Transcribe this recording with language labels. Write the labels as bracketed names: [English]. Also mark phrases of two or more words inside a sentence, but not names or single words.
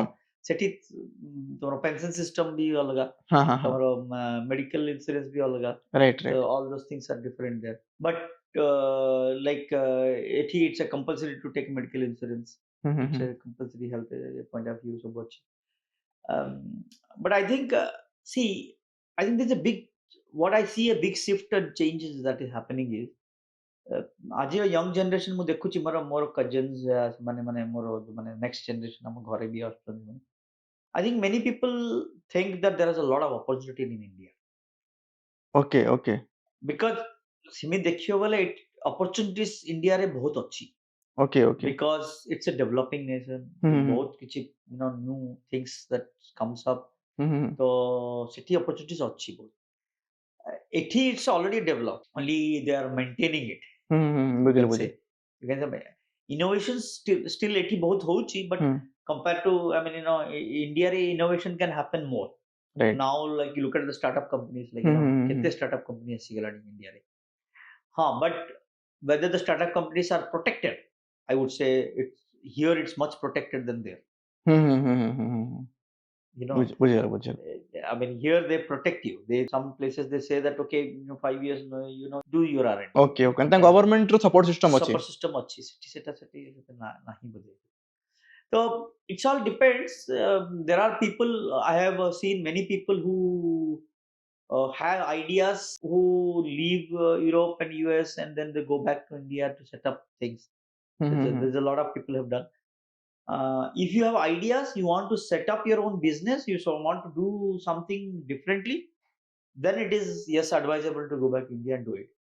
[Odia] ସେଠି ତମର [English] pension system [Odia] ବି ଅଲଗା, ତମର [English] medical insurance [Odia] ବି ଅଲଗା, [English] right. So all those things are different there, but like ଏଠି it's a compulsory to take medical insurance, it's a compulsory health point of view so much. But I think see, I think there's a big, what I see a big shift and changes that is happening is आज young generation [Odia] ମୁଁ ଦେଖୁଛି ମୋର [English] cousins [Odia] ମାନେ ମୋର ମାନେ [English] next generation [Odia] ଆମ ଘରେ ବି ଆସୁଛନ୍ତି, [English] I think many people think that there is a lot of opportunity in India. Okay. [Odia] Because ସେମିତି ଦେଖିବ ବୋଲେ opportunities India ରେ ବହୁତ ଅଛି। [English] Okay. Because it's a developing nation, [Odia] ବହୁତ କିଛି [English] new things that comes up, [Odia] ତ ସେଠି opportunities ଅଛି ବହୁତ। [English] ଏଠି it's already developed, only they are maintaining it. [Odia] ବୁଝିଲି। [English] Innovations still [Odia] ଏଠି ବହୁତ ହଉଛି, [English] but compared to India ରେ innovation can happen more. Right. Now like you look at the startup companies, like କେତେ startup company ଆସିଗଲାଣି India ରେ, but whether the startup companies are protected, I would say it's much protected than there. you know. [Odia] ବୁଝିଗଲା [English] I mean, here they protect you. Some places they say that okay, 5 years, do your R&D. okay okay [Odia] ତାଙ୍କ ଗଭର୍ଣ୍ଣମେଣ୍ଟ ର [English] support system [Odia] ଅଛି [English] Support system [Odia] ଅଛି ସେଠି ନାହିଁ ବୋଧେ. [English] So it's all depends. There are people, I have seen many people who have ideas, who leave Europe and US and then they go back to India to set up things. There's a lot of people have done. If you have ideas, you want to set up your own business, you want to do something differently, then it is yes advisable to go back to India and do it.